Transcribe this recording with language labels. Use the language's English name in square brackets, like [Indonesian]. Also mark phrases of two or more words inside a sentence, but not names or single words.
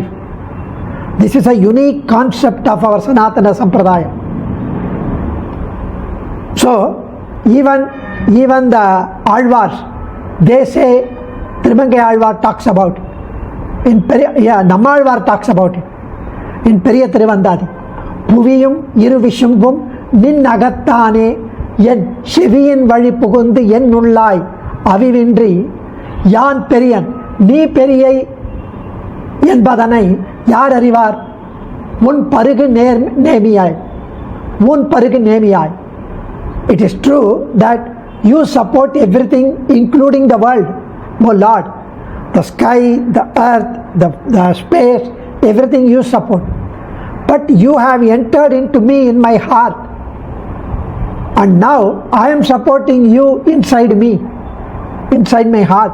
[English] This is a unique concept of our Sanatana Sampradaya. So even the Alvars, they say, Trimangai Alvar talks about it. Nammalvar talks about it in Periya Tiruvandadi. [Tamil] புவியும் இருவிசும்பும் நின் அகத்தன என் செவியின் வழி புகுந்து என் உள்ளாய் அவிவின்றி யான் பெரியன் நீ பெரியை என்பதனை யார் அறிவார் ஊன் பருகு நேமியாய் ஊன் பருகு நேமியாய். [English] It is true that you support everything, including the world, O Lord. The sky, the earth, the space, everything you support. But you have entered into me in my heart. And now I am supporting you inside me, inside my heart.